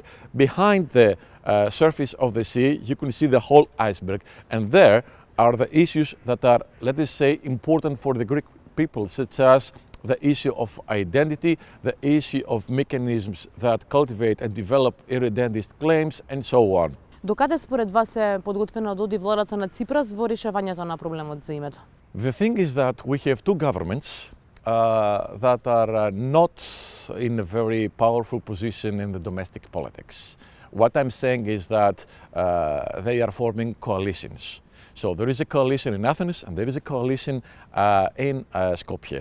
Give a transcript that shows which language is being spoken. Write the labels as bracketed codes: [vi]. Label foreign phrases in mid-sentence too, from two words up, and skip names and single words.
[en] Behind the surface of the sea, you can see the whole iceberg, and there are the issues that are, let us say, important for the Greek people, such as the issue of identity, the issue of mechanisms that cultivate and develop irredentist claims, and so on. [mk] Докаде според вас е подготвена да оди владата на Ципрас во решавањето на проблемот за името? [en] The thing is that we have two governments that are not in a very powerful position in the domestic politics. What I'm saying is that they are forming coalitions. So there is a coalition in Athens and there is a coalition in Skopje.